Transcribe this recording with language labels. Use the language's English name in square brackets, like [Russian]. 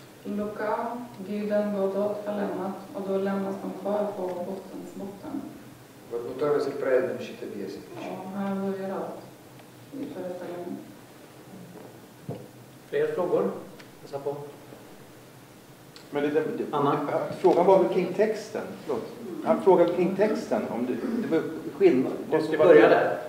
[Swedish] Luka, Guden, Godot har lämnat och då lämnas de kvar på bottens botten. [Lithuanian] Vat nuo to mes ir pradedam šitą pjesę. [Swedish] Och här börjar allt i föreställningen. Fler frågor? På. Men det, Anna? Frågan var väl kring texten. Han frågade kring texten om det var skillnad. Måste börja där?